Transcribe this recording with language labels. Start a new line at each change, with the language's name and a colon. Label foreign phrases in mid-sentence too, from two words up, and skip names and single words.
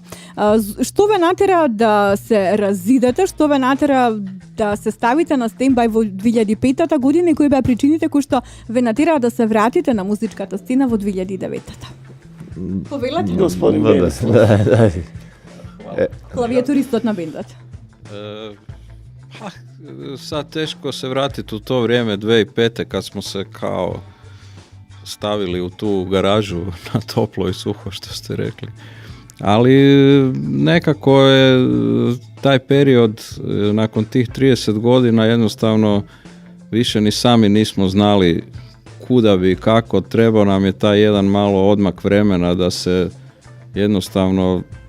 Macedonian: Што ве натера да се разидете, што ве натера да се ставите на стендбај во 2005 година и кои беа причините кои што ве натера да се вратите на музичката сцена во 2009? Повелате? Господин Бенес.
Croatian: Da.
Macedonian: Клавиатуристот на бендот.
Croatian: Sad teško se vratiti u to vrijeme 2005. kad smo se kao stavili u tu garažu na toplo i suho, što ste rekli. Ali nekako je taj period nakon tih 30 godina jednostavno više ni sami nismo znali kuda bi, kako, trebao nam je taj jedan malo odmak vremena da se jednostavno